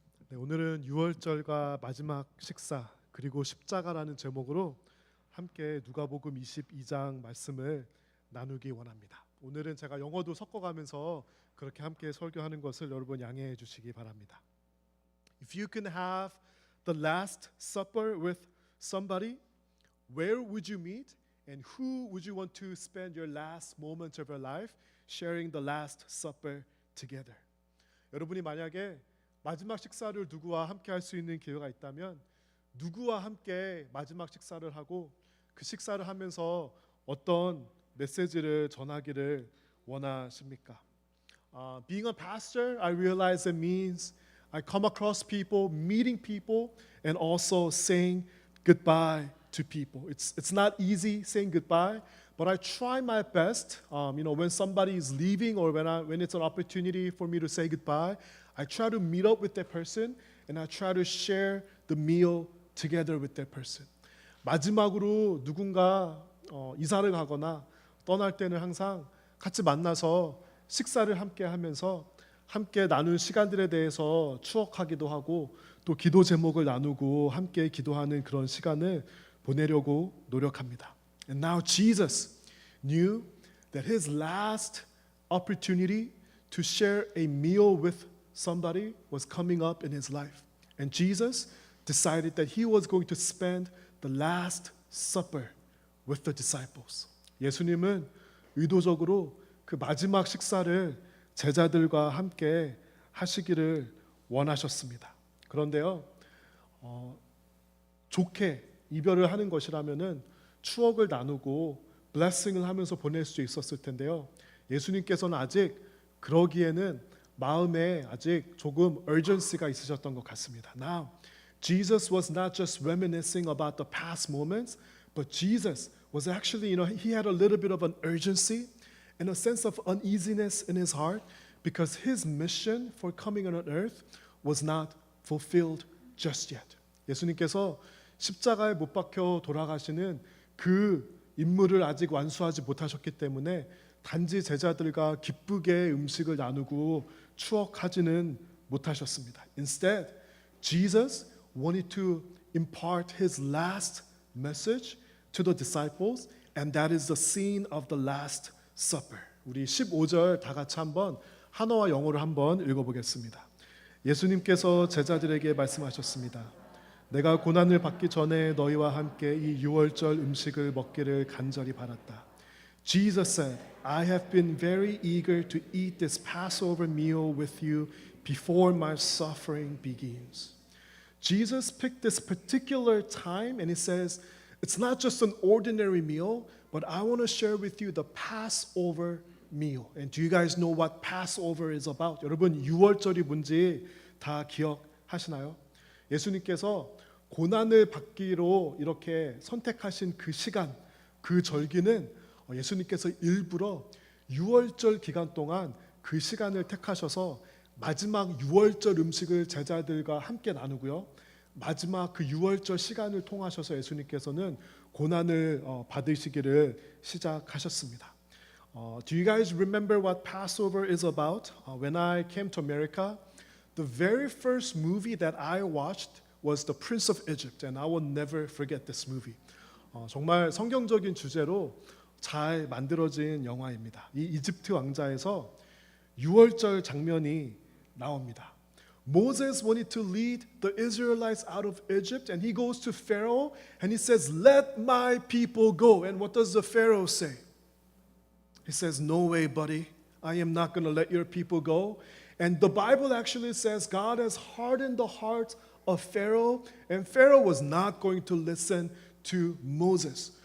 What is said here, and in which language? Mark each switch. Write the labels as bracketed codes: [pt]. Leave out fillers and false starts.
[ko] 네, 오늘은 유월절과 마지막 식사 그리고 십자가라는 제목으로 함께 누가복음 22장 말씀을 나누기 원합니다. 오늘은 제가 영어도 섞어가면서 그렇게 함께 설교하는 것을 여러분 양해해 주시기 바랍니다. [en] If you can have the last supper with somebody, where would you meet and who would you want to spend your last moment of your life sharing the last supper together? [ko] 여러분이 만약에 마지막 식사를 누구와 함께 할 수 있는 기회가 있다면 누구와 함께 마지막 식사를 하고 그 식사를 하면서 어떤 메시지를 전하기를 원하십니까? [en] Being a pastor, I realize it means I come across people, meeting people, and also saying goodbye to people. It's not easy saying goodbye, but I try my best. When somebody is leaving or when it's an opportunity for me to say goodbye, I try to meet up with that person and I try to share the meal together with that person. [ko] 마지막으로 누군가 이사를 가거나 떠날 때는 항상 같이 만나서 식사를 함께 하면서 함께 나눈 시간들에 대해서 추억하기도 하고 또 기도 제목을 나누고 함께 기도하는 그런 시간을 보내려고 노력합니다. [en] And now Jesus knew that his last opportunity to share a meal with somebody was coming up in his life. And Jesus decided that he was going to spend the last supper with the disciples. [ko] 예수님은 의도적으로 그 마지막 식사를 제자들과 함께 하시기를 원하셨습니다. 그런데요, 좋게 이별을 하는 것이라면은 추억을 나누고 블레싱을 하면서 보낼 수 있었을 텐데요. 예수님께서는 아직 그러기에는 마음에 아직 조금 urgency가 있으셨던 것 같습니다. [en] Now, Jesus was not just reminiscing about the past moments, but Jesus was actually, he had a little bit of an urgency and a sense of uneasiness in his heart because his mission for coming on earth was not fulfilled just yet. [ko] 예수님께서 십자가에 못 박혀 돌아가시는 그 임무를 아직 완수하지 못하셨기 때문에 단지 제자들과 기쁘게 음식을 나누고 추억하지는 못하셨습니다. [en] Instead, Jesus wanted to impart his last message to the disciples, and that is the scene of the Last Supper. [ko] 우리 15절 다 같이 한번 한어와 영어로 한번 읽어보겠습니다. 예수님께서 제자들에게 말씀하셨습니다. 내가 고난을 받기 전에 너희와 함께 이 유월절 음식을 먹기를 간절히 바랐다. [en] Jesus said, I have been very eager to eat this Passover meal with you before my suffering begins. Jesus picked this particular time and he says, it's not just an ordinary meal, but I want to share with you the Passover meal. And do you guys know what Passover is about? [ko] 여러분, 유월절이 뭔지 다 기억하시나요? 예수님께서 고난을 받기로 이렇게 선택하신 그 시간, 그 절기는 예수님께서 일부러 유월절 기간 동안 그 시간을 택하셔서 마지막 유월절 음식을 제자들과 함께 나누고요. 마지막 그 유월절 시간을 통하셔서 예수님께서는 고난을 받으시기를 시작하셨습니다. [en] Do you guys remember what Passover is about? When I came to America, the very first movie that I watched was The Prince of Egypt, and I will never forget this movie. [ko] 정말 성경적인 주제로 잘 만들어진 영화입니다. 이 이집트 왕자에서 유월절 장면이 나옵니다. [en] Moses wanted to lead the Israelites out of Egypt, and he goes to Pharaoh and he says, "Let my people go." And what does the Pharaoh say? He says, "No way, buddy. I am not going to let your people go." And the Bible actually says God has hardened the heart of Pharaoh, and Pharaoh was not going to listen to Moses.